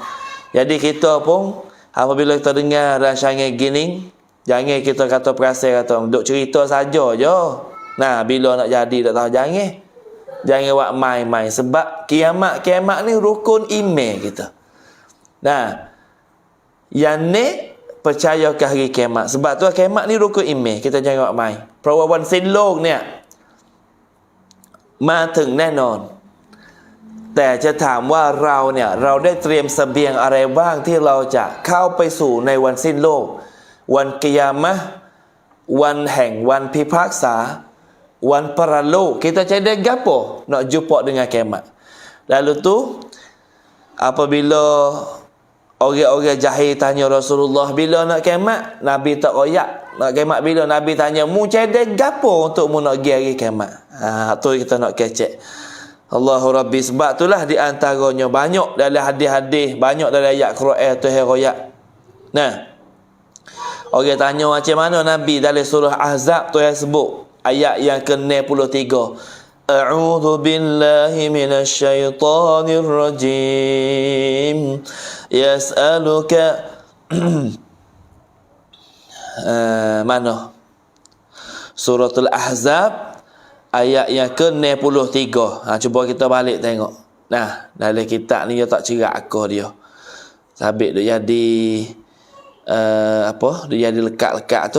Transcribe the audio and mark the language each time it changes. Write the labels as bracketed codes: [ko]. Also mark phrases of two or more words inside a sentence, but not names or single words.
[ms] Jadi kita pun apabila kita dengar rancangan gini, jangan kita kata perasaan kata duk cerita saja je. Nah, bila nak jadi tak tahu, jangan buat main-main, sebab kiamat ni rukun iman kita. Nah, yang ni percaya ke hari kiamat. Sebab tu kiamat ni rukun iman, kita jangan buat main. [th] เพราะว่าวันสิ้นโลกเนี่ยมาถึงแน่นอน แต่จะถามว่าเราได้เตรียมเสบียงอะไรบ้างที่เราจะเข้าไปสู่ในวันสิ้นโลก วันกิยามะห์วันแห่งวันพิพากษา วันปรโลก [ms] kita cari gapo nak jumpa dengan kiamat. Lalu tu apabila orang-orang jahil tanya Rasulullah bila nak kiamat, Nabi tak royak nak kiamat bila. Nabi tanya mu cari gapo untuk mu nak pergi hari kiamat. Tu kita nak kecek. [ar] Allahu Rabbi. [ms] Sebab itulah di antaranya banyak dalam hadis-hadis, banyak dalam ayat Quran Tuhan royak. Nah, orang tanya macam mana Nabi dalam surah Ahzab Tuhan sebut ayat yang ke-63. [ar] أعوذ بالله من الشيطان الرجيم. [ms] Yas'aluka mana? Suratul Ahzab ayat yang ke-63. Cuba kita balik tengok. Nah, dalam kitab ni dia tak cerak aku dia. Sabit dia jadi dia jadi lekat-lekat tu.